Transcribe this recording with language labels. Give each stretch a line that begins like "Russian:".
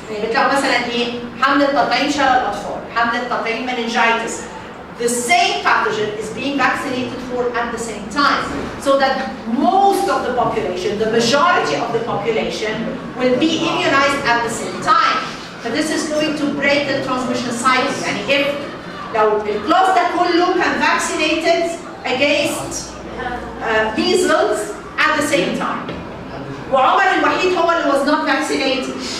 Arabic: بتلاقوا مثلا ايه؟ حملة تطعيم شلل الأطفال، حملة تطعيم meningitis.
English: The same pathogen is being vaccinated for at the same time, so that most of the population, the majority of the population, will be immunized at the same time. But this is going to break the transmission cycle. يعني if
Arabic: لو الكلاس ده كله كان
English: vaccinated against measles at the same time.
Arabic: وعمر الوحيد هو اللي
English: was not vaccinated.